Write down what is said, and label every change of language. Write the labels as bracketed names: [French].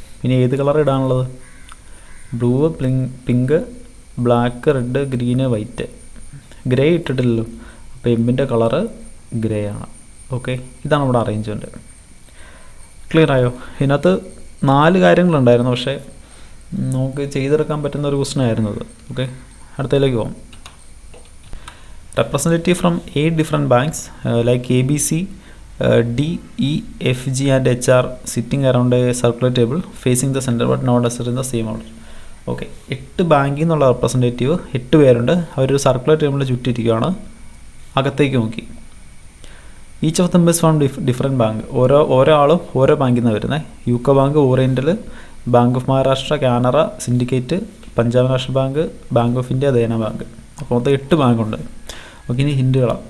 [Malayalam] ഇനി ഏത് colour ഇടാനുള്ളത്? Blue, pink, black, red, green, white. Grey ഇട്ടിട്ടില്ലല്ലോ, അപ്പോൾ എമ്മിൻ്റെ കളറ് ഗ്രേ ആണ്. ഓക്കെ, ഇതാണ് ഇവിടെ അറേഞ്ച്മെൻറ്റ്. ക്ലിയർ ആയോ? ഇതിനകത്ത് 4 കാര്യങ്ങളുണ്ടായിരുന്നു, പക്ഷേ നമുക്ക് ചെയ്തെടുക്കാൻ പറ്റുന്ന ഒരു ക്വസ്റ്റൻ ആയിരുന്നു അത്. ഓക്കെ, അടുത്തതിലേക്ക് പോകാം. [English] Representative from 8 different banks like ABC, D, E, F, G and H are sitting around a circular table facing the center but not necessarily in the same order. [Malayalam] Okay, 8 ബാങ്കിൽ നിന്നുള്ള representative 8 പേരുണ്ട്. അവരൊരു circular ടേബിളിൽ ചുറ്റിരിക്കുകയാണ്. അകത്തേക്ക് നോക്കി. [English] Each of them is from different bank. [Malayalam] ഓരോ ആളും ഓരോ ബാങ്കിൽ നിന്നാണ് വരുന്നത്. UCO bank, oriental, bank of Maharashtra, Canara, syndicate, Punjab national bank, bank of India, Dena bank. അപ്പോൾ മൊത്തം 8 ബാങ്കുണ്ട്. ഓക്കെ, ഇനി ഹിൻഡുകളാണ്.